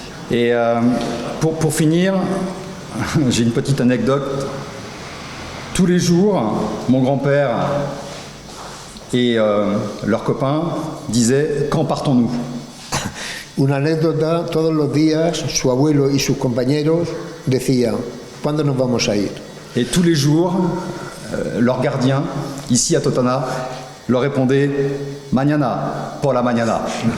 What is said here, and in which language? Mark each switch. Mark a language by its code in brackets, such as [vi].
[fr] Et pour finir, j'ai une petite anecdote. Tous les jours, mon grand-père et leurs copains disaient « Quand partons-nous ?» [es] Una anécdota, todos los días su abuelo y sus compañeros decían, ¿cuándo nos vamos a ir? [fr] Et tous les jours, leur gardien, ici à Totana, leur répondait « [es] Mañana, por la mañana ».